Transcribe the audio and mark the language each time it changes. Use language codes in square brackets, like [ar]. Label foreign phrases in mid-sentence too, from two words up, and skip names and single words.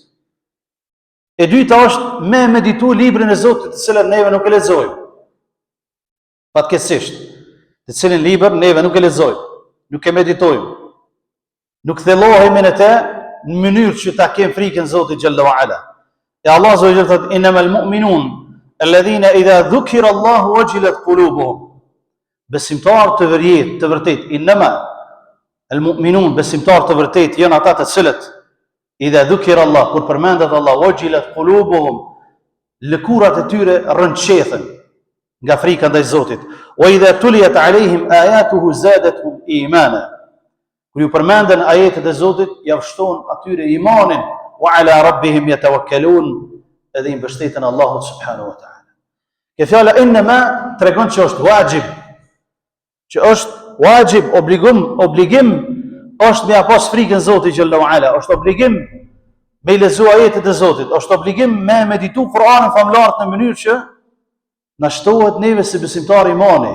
[sq] E dyta është me meditu librin e Zotit, të cilën neve nuk e lexojmë. Fatkeqësisht, të cilin libër neve nuk e lexojmë, nuk e meditojmë, nuk thellohemi në të në mënyrë që ta kem frikën Zotit [ar] جل وعلا. E الله عز وجل thotë إنما المؤمنون الذين إذا ذكر الله وجلت قلوبهم. [sq] Besimtar të vërtet, [ar] إنما المؤمنون, [sq] besimtar të vërtet janë ata të cilët [ar] إذا ذكر الله, [sq] kur përmendet Allah, [ar] وجلت قلوبهم, [sq] lëkurat e tyre rënqethen nga frika ndaj Zotit. [ar] وإذا تليت عليهم آياته زادتهم إيمانا. [sq] Kur ju përmenden ajetet e Zotit, ja vështon atyre imanin, [ar] وعلى ربهم يتوكلون, [sq] edhe i mbështeten Allahut [ar] سبحانه وتعالى. [sq] Kjo fjala inma tregon që është wajib, që është wajib, obligim është me pas frikën Zotit [ar] جل وعلا, [sq] është obligim me lexu ajetet e Zotit, është obligim me meditu Kur'anin famlart në mënyrë që na shtohet neve si besimtar imani.